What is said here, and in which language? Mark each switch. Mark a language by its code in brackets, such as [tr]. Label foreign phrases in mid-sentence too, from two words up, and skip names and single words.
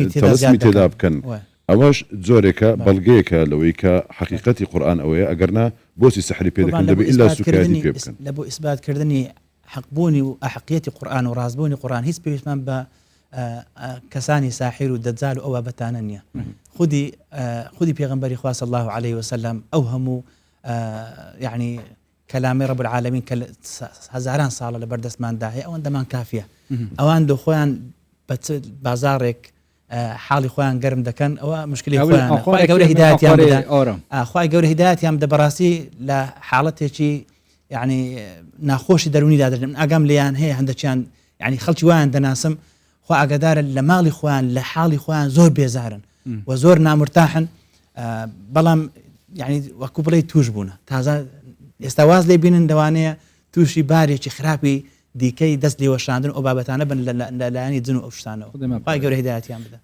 [ckb] تێدا بکەن ئەوەش جۆرێکە بەڵگەیەکە لەوەی کە حقیقەتی قورئان ئەوەیە ئەگەرنا بۆچی سەحری پێ دەکەن دەبێ ئیلا سوکایەتی پێ بکەن لە بۆ ئیسباتکردنی حقبوونی و ئەحقیەتی قورئان و ڕازبوونی قورئان هیچ پێویستمان بە کەسانی ساحیر و دەجال و ئەو بابەتانە نییە خودی پێغەمبەری خوا [ar] صلی الله عليه وسلم [ckb] ئەو هەموو يعني [ar] كلامي رب العالمين [ckb] هزاران ساڵە لە بەردەستماندا هەیە ئەوەندەمان کافیە ئەوان دو خۆیان بازارێک حاڵی خۆیان گەرم دەکەن ئەوە مشکلی خۆیان خۆی گەورە هیدایەتیان بدە خۆی گەورە هیدایەتیان بدە بەڕاستی لە حاڵەتێکی يعني ناخۆشی دەرونیدا دەژن ئاگام لیان هەیە هەندێکیان يعني خەڵکی وایان دەناسم خوا ئاگادارە لە ماڵی خۆیان لە حاڵی خۆیان زۆر بێزارن و زۆر نامرتاحن بەڵام يعني وەکو بڵێ توش بوونە تازە ئێستا واز لێ بینن دەوانەیە تووشی بارێکی خراپی دیکەی دەست لێوەشاندن ئەو بابەتانە بن لەلایانی جن و ئەو شتانەوە خی گەورە هیدایەتیان بدە